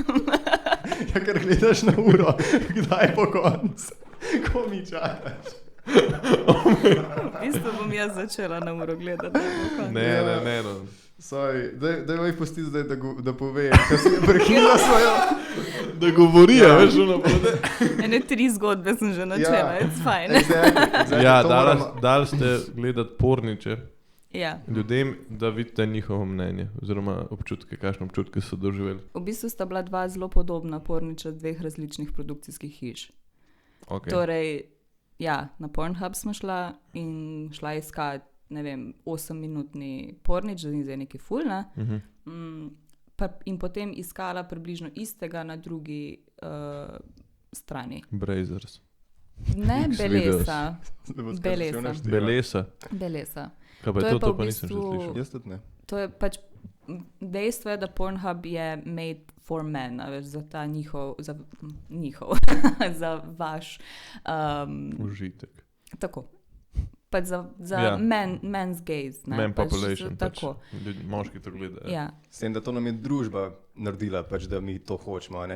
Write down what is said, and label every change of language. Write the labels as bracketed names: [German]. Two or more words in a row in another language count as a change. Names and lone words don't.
[Slovenian] Ja, ker gledaš na uro, kdaj je po koncu, ko mi čakaš. Isto bom jaz začela na uro gledati. Ne. Sorry, daj mi pusti zdaj, da pove, ker si je prekinila svojo. Da govori, veš, napode. Ene 3 zgodbe sem že načela, [English] it's fine. Exactly, [Slovenian] Ja, to moramo- dali ste gledati porniče Ja. ljudem, da vidite njihovo mnenje oziroma občutke, kakšne občutke so doživeli. V bistvu sta bila 2 zelo podobna porniča 2 različnih produkcijskih hiš. Okay. Torej, ja, na Pornhub smo šla in šla iskat, ne vem, 8-minutni pornič, da ni zdaj neki ful, ne? In potem iskala približno istega na drugi strani. Brazers. Ne X-videos. Belesa. Da bo Belesa. skoro vse Belesa. Belesa. Kaj pa To je je to, pa to v pa nisem še bistvu- slišal. Jaz tudi ne. To je pač dejstvo, je, da Pornhub je [English] made for men, [Slovenian] a veš, za ta njihov, za vaš, Užitek. tako. Pač za Ja. [English] men's gaze. Ne? [Slovenian] Man pač population, pač tako. ljudi, moški to gledajo. Ja. S tem, da to nam je družba naredila, pač, da mi to hočemo, ne?